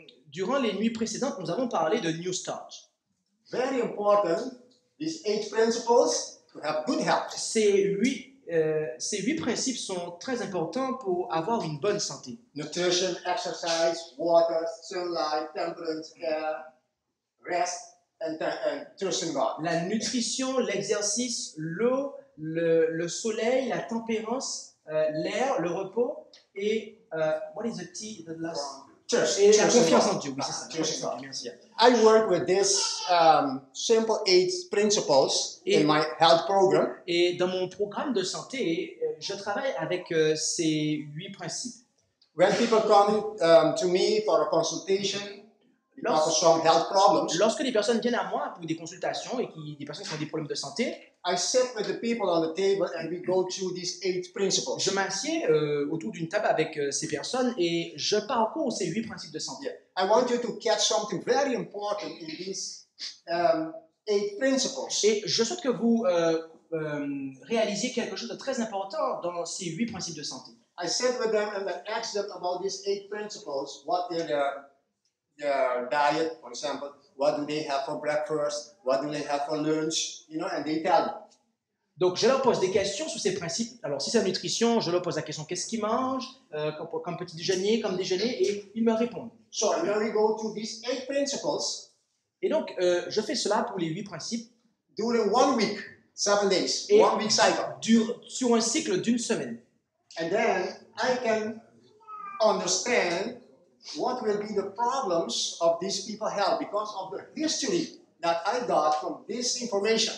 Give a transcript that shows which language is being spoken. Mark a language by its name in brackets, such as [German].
[French] Durant les nuits précédentes, nous avons parlé de New Start. [English] Very important, these 8 principles to have good health. [French] Ces 8 principes sont très importants pour avoir une bonne santé. [English] Nutrition, exercise, water, sunlight, temperance, air, rest, and trust in God. [French] La nutrition, l'exercice, l'eau, le soleil, la tempérance, l'air, le repos et [English] what is the tea, the last? Trust. [French] Et la [English] Trust in [French] confiance [English] God. [French] en Dieu, oui, c'est ça. [English] Trust in God. [French] Merci. [English] I work with this simple 8 principles [French] Et- [English] in my health program. [French] Et dans mon programme de santé, je travaille avec ces 8 principes. [English] When people come to me for a consultation because of some health problems, [French] Lorsque des personnes viennent à moi pour des consultations et des personnes qui ont des problèmes de santé, [English] I sit with the people on the table and we go through these 8 principles. [French] je m'assieds autour d'une table avec ces personnes et je parcours ces 8 principes de santé. [English] I want you to catch something very important in these 8 principles. [French] Et je souhaite que vous réalisiez quelque chose de très important dans ces 8 principes de santé. [English] I sit with them and I ask them about these 8 principles. What are their diet, for example? What do they have for breakfast? What do they have for lunch? You know, and they tell me. [French] Donc, je leur pose des questions sur ces principes. Alors, si c'est la nutrition, je leur pose la question qu'est-ce qu'ils mangent, comme petit déjeuner, comme déjeuner, et ils me répondent. [English] So when we go through these 8 principles, [French] Et donc, je fais cela pour les 8 principes [English] during 1 week, 7 days, [French] Et- [English] 1 week cycle. [French] sur un cycle d'une semaine. [English] And then I can understand what will be the problems of these people have because of the history that I got from this information.